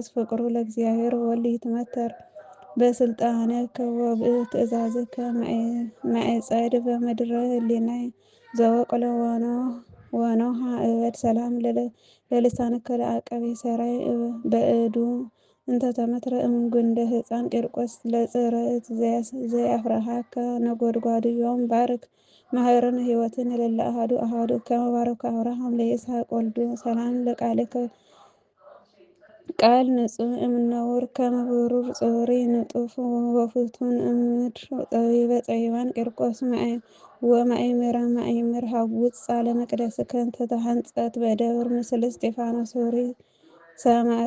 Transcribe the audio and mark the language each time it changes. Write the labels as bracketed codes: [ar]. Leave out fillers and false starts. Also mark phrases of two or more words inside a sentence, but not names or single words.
[gez] ፍቅሩ ለእግዚአብሔር ወልድ ይትመተር በስልጣነከ ወብትእዛዝከ ማዕጸድ በምድረ ህሊናይ ዘወቅለ ወኖሃ እበድ ሰላም ለልሳንከ ለአቀቤ ሰራይ በእዱ እንተተመትረ እምጉንደ ህፃን ቂርቆስ ለጽርዕት ዘያፍርሃከ ነጎድጓድዮም ባርክ ማህረነ ህይወትን ለለ አሃዱ አሃዱ ከመ ባረከ አብርሃም ለይስሐቅ ወልዱ ሰላም ለቃልከ ቃል ንጹሕ እምነውር ከመ ብሩር ጽሩይ ንጡፍ ወፍቱን እምድር ጠቢበ ጠቢባን ቂርቆስ ወማእምረ ማእምር ሀጉፅ ለመቅደስከ እንተተሐንጸት በደብር ምስለ እስጢፋኖስ ኅሩይ ሰማዕት